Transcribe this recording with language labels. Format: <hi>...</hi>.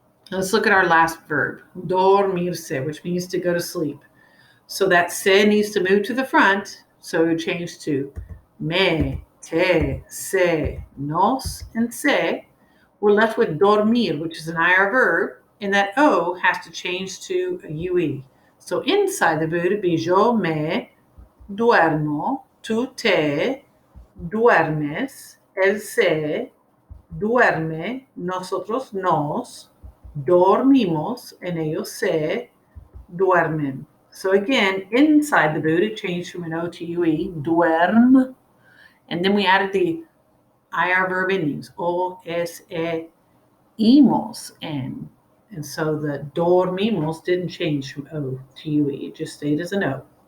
<en>Let's look at our last verb, dormirse, which means to go to sleep. So that se needs to move to the front, so it would change to me, te, se, nos, and se. We're left with dormir, which is an IR verb, and that O has to change to a UE. So inside the boot, it'd be</en> <es>yo me duermo, tú te duermes, él se duerme, nosotros nos dormimos, and ellos se duermen.</es> <en>So again, inside the boot, it changed from an O to UE, duerm, and then we added the IR verb endings, o, es, imos, and so the dormimos didn't change from O to UE, it just stayed as an O.</en>